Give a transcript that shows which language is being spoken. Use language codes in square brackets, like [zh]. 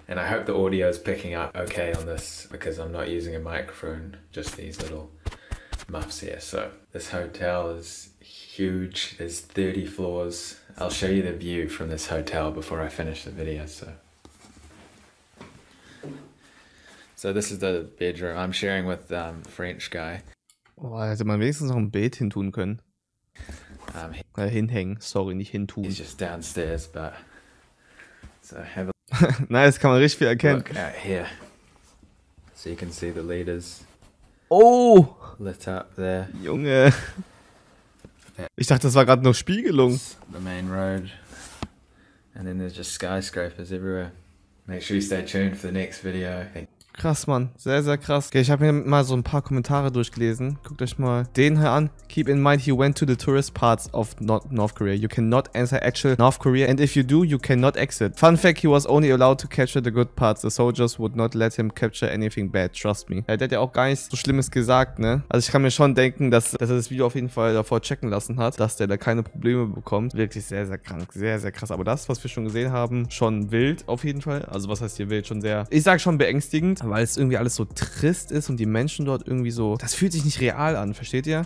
[en] And I hope the audio is picking up okay on this because I'm not using a microphone, just these little muffs here. So this hotel is huge. There's 30 floors. I'll show you the view from this hotel before I finish the video. So this is the bedroom I'm sharing with the French guy. [de] Oh, hätte man wenigstens noch ein Bild hintun können. Hinhängen, sorry, nicht hintun. [en] He's just downstairs, but so have a [de] Nice, kann man richtig viel erkennen. [en] look out here. So you can see the leaders Oh, lit up there. [de] Junge. Ich dachte, das war gerade nur Spiegelung. [en] The main road. And then there's just skyscrapers everywhere. Make sure you stay tuned for the next video. [de] Krass, Mann. Sehr, sehr krass. Okay, ich habe mir mal so ein paar Kommentare durchgelesen. Guckt euch mal den hier an. [en] Keep in mind he went to the tourist parts of North Korea. You cannot enter actual North Korea and if you do, you cannot exit. Fun fact, he was only allowed to capture the good parts. The soldiers would not let him capture anything bad, trust me. [de] Der hat ja auch gar nichts so Schlimmes gesagt, ne? Also ich kann mir schon denken, dass er das Video auf jeden Fall davor checken lassen hat, dass der da keine Probleme bekommt. Wirklich sehr, sehr krank. Sehr, sehr krass. Aber das, was wir schon gesehen haben, schon wild auf jeden Fall. Also was heißt hier wild? Schon sehr, ich sag schon beängstigend, weil es irgendwie alles so trist ist und die Menschen dort irgendwie so, das fühlt sich nicht real an, versteht ihr?